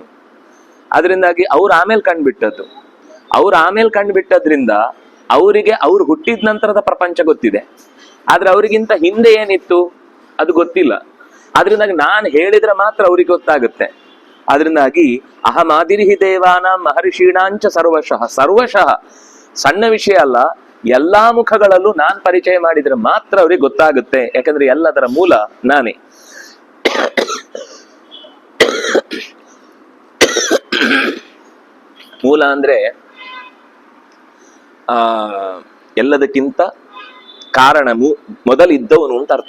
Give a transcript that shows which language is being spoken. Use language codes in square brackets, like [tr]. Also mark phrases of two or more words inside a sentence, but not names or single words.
[kn] ಅದರಿಂದಾಗಿ ಅವ್ರು ಆಮೇಲೆ ಕಂಡುಬಿಟ್ಟದ್ದು. ಅವ್ರು ಆಮೇಲೆ ಕಂಡುಬಿಟ್ಟದ್ರಿಂದ ಅವರಿಗೆ ಅವ್ರು ಹುಟ್ಟಿದ ನಂತರದ ಪ್ರಪಂಚ ಗೊತ್ತಿದೆ, ಆದ್ರೆ ಅವರಿಗಿಂತ ಹಿಂದೆ ಏನಿತ್ತು ಅದು ಗೊತ್ತಿಲ್ಲ. ಅದರಿಂದಾಗಿ ನಾನು ಹೇಳಿದ್ರೆ ಮಾತ್ರ ಅವ್ರಿಗೆ ಗೊತ್ತಾಗುತ್ತೆ. ಅದರಿಂದಾಗಿ [sa] ಅಹಮಾದಿರ್ಹಿ ದೇವಾನಾಂ ಮಹರ್ಷೀಣಾಂಚ ಸರ್ವಶಃ, [kn] ಸರ್ವಶಃ ಸಣ್ಣ ವಿಷಯ ಅಲ್ಲ, ಎಲ್ಲಾ ಮುಖಗಳಲ್ಲೂ ನಾನ್ ಪರಿಚಯ ಮಾಡಿದ್ರೆ ಮಾತ್ರ ಅವ್ರಿಗೆ ಗೊತ್ತಾಗುತ್ತೆ. ಯಾಕಂದ್ರೆ ಎಲ್ಲದರ ಮೂಲ ನಾನೇ. ಮೂಲ ಅಂದ್ರೆ ಎಲ್ಲದಕ್ಕಿಂತ ಕಾರಣ, ಮೊದಲಿದ್ದವನು ಅಂತ ಅರ್ಥ.